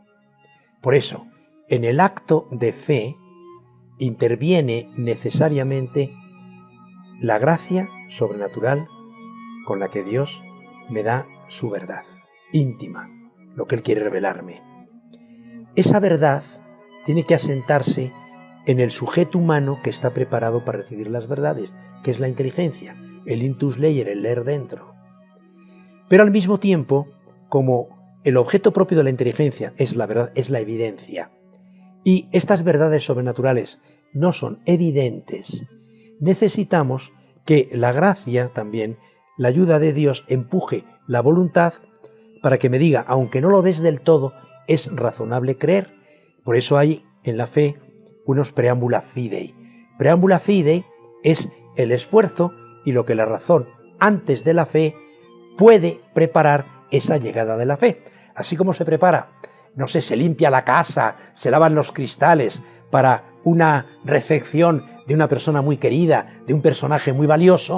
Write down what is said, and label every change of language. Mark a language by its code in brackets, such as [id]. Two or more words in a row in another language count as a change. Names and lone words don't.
[es] Por eso, en el acto de fe interviene necesariamente la gracia sobrenatural con la que Dios me da su verdad íntima, lo que Él quiere revelarme. Esa verdad tiene que asentarse en el sujeto humano que está preparado para recibir las verdades, que es la inteligencia, el [la] intus leyer, [es] el leer dentro. Pero al mismo tiempo, como el objeto propio de la inteligencia es la verdad, es la evidencia, y estas verdades sobrenaturales no son evidentes, necesitamos que la gracia también, la ayuda de Dios, empuje la voluntad para que me diga, aunque no lo ves del todo, es razonable creer. Por eso hay en la fe unos [la] preámbula fidei. Preámbula fidei [es] es el esfuerzo y lo que la razón antes de la fe puede preparar esa llegada de la fe. Así como se prepara, no sé, se limpia la casa, se lavan los cristales para una recepción de una persona muy querida, de un personaje muy valioso.